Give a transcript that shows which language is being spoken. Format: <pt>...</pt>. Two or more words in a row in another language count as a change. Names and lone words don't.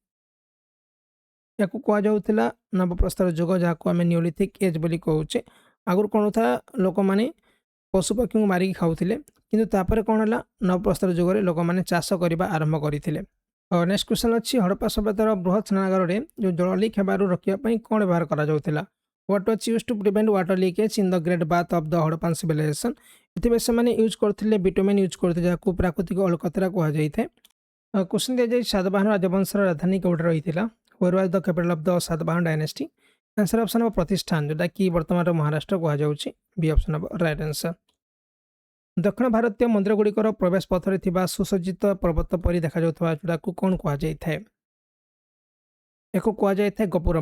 <or>ୟାକୁ କୁହାଯାଉଥିଲା ନବପ୍ରସ୍ତର ଯୁଗ, ଯାହାକୁ ଆମେ</or> <en>neolithic age</en> <or>ବୋଲି କହୁଛେ। ଆଗରୁ କ'ଣ ହେଉଥିଲା, ଲୋକମାନେ ପଶୁପକ୍ଷୀଙ୍କୁ ମାରିକି ଖାଉଥିଲେ, କିନ୍ତୁ ତାପରେ କ'ଣ ହେଲା, ନବପ୍ରସ୍ତର ଯୁଗରେ ଲୋକମାନେ ଚାଷ କରିବା ଆରମ୍ଭ କରିଥିଲେ।</or> <en>next question</en> <or>ଅଛି, ହଡପ୍ପା ସଭ୍ୟତାର ବୃହତ ସ୍ନାନାଗାରରେ ଯେଉଁ ଜଳ ଲିକ୍ ହେବାରୁ ରୋକିବା ପାଇଁ କ'ଣ ବ୍ୟବହାର କରାଯାଉଥିଲା?</or> <en>What was used to prevent water leakage in the great bath of the Harappan civilization?</en> <or>ଏଥିପାଇଁ ସେମାନେ ୟୁଜ୍ କରୁଥିଲେ ବିଟୁମେନ୍ ୟୁଜ୍ କରୁଥିଲେ, ଯାହାକୁ ପ୍ରାକୃତିକ ଅଳକତରା କୁହାଯାଇଥାଏ। କ୍ୱେଶ୍ଚନ୍ ଦିଆଯାଇଛି, ସାତବାହନ ରାଜବଂଶର ରାଜଧାନୀ କେଉଁଠି ରହିଥିଲା?</or> <en>Where was the capital of the ସାତବାହନ ଡାଇନେଷ୍ଟି? answer option</en> <or>ହେବ ପ୍ରତିଷ୍ଠାନ, ଯେଉଁଟାକି ବର୍ତ୍ତମାନର ମହାରାଷ୍ଟ୍ର କୁହାଯାଉଛି।</or> <en>B option ହେବ right answer।</en> <or>ଦକ୍ଷିଣ ଭାରତୀୟ ମନ୍ଦିରଗୁଡ଼ିକର ପ୍ରବେଶ ପଥରେ ଥିବା ସୁସଜ୍ଜିତ ପର୍ବତ ପରି ଦେଖାଯାଉଥିବା ଯୋଡ଼ାକୁ କ'ଣ କୁହାଯାଇଥାଏ? ୟାକୁ କୁହାଯାଇଥାଏ ଗୋପୁରମ୍।</or>